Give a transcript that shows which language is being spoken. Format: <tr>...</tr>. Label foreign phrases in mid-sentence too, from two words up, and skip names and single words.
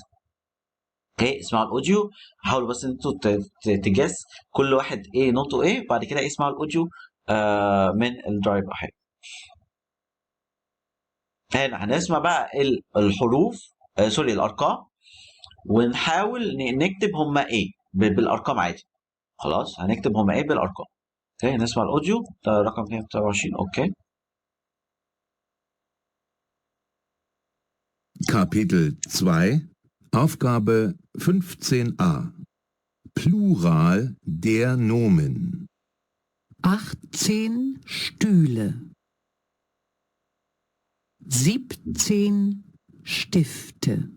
<ar>اوكي، اسمعوا الاوديو، حاولوا بس انتوا تجس كل واحد ايه نوته ايه، بعد كده اسمعوا الاوديو من الدرايف او حاجه. هنا هنسمع بقى الحروف سوري الارقام، ونحاول نكتب هما ايه بالارقام عادي. خلاص، هنكتب هما ايه بالارقام. اوكي، نسمع الاوديو ده رقم 229. اوكي،</ar> <de>Kapitel 2, Aufgabe 15a. Plural der Nomen. 18 Stühle. 17 Stifte.</de>